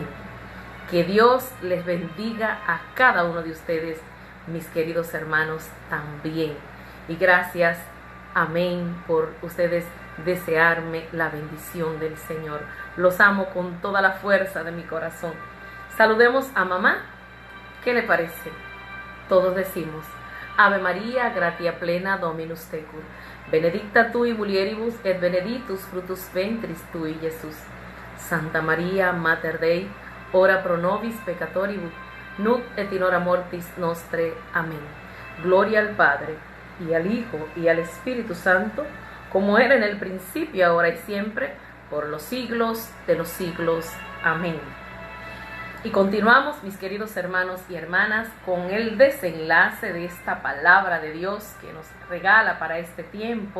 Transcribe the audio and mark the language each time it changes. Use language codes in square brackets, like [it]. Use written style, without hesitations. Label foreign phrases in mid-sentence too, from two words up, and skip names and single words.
[es] Que Dios les bendiga a cada uno de ustedes, mis queridos hermanos, también. Y gracias, amén, por ustedes desearme la bendición del Señor. Los amo con toda la fuerza de mi corazón. Saludemos a mamá. ¿Qué le parece? Todos decimos: [la] Ave María, gratia plena, Dominus tecum. Benedicta tui mulieribus et benedictus fructus ventris tui, Jesús. Santa María, Mater Dei, ora pro nobis peccatoribus, nunc et in hora mortis nostre. Amén. [es] Gloria al Padre, y al Hijo, y al Espíritu Santo, como era en el principio, ahora y siempre, por los siglos de los siglos. Amén. Y continuamos, mis queridos hermanos y hermanas, con el desenlace de esta palabra de Dios que nos regala para este tiempo.